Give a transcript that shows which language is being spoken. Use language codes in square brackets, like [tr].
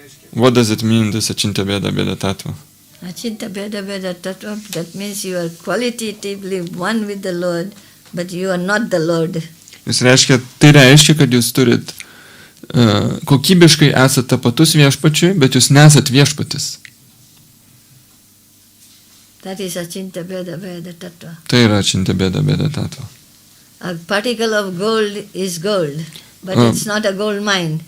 [en] What does it mean, this Achintya Beda Beda Tattva? Achintya Beda Beda Tattva, that means you are qualitatively one with the Lord, but you are not the Lord. [lt] Tai reiškia, kad jūs turit kokybiškai esate tapatus viešpačiui, bet jūs nesat viešpatis. [en] That is Achintya Beda Beda Tattva. [lt] Tai yra Achintya Beda Beda Tattva. [en] A particle of gold is gold, but it's not a gold mine.